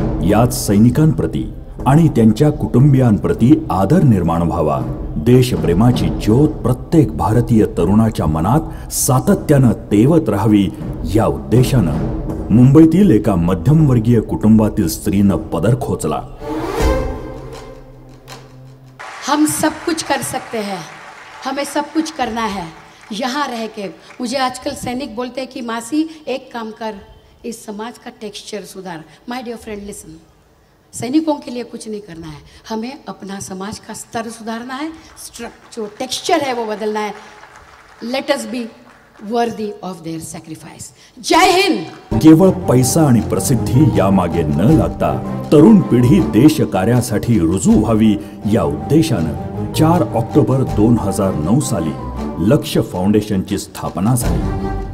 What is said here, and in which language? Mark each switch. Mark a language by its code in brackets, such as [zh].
[mr] याच सैनिकांप्रती आणि त्यांच्या कुटुंबियांप्रती आदर निर्माण व्हावा, देशप्रेमाची ज्योत प्रत्येक भारतीय तरुणाच्या मनात सातत्यानं तेवत राहावी, या उद्देशानं मुंबईतील एका मध्यमवर्गीय कुटुंबातील स्त्रीनं पदर खोचला. [hi] हम सब कुछ कर सकते हैं, हमें सब कुछ करना है यहाँ रह के. मुझे आजकल सैनिक बोलते हैं कि मासी एक काम कर, इस समाज का टेक्सचर सुधार. [en] my dear friend listen, [hi] सैनिकों के लिए कुछ नहीं करना है, हमें अपना समाज का स्तर सुधारना है, जो टेक्सचर है वो बदलना है. [en] Let us be worthy of their sacrifice. [hi] जय हिंद. [mr] केवळ पैसा आणि प्रसिद्धी यामागे न लागता तरुण पिढी देश कार्यासाठी रुजू व्हावी, या उद्देशानं 4 ऑक्टोबर 2009 साली लक्ष्य फाउंडेशनची स्थापना झाली.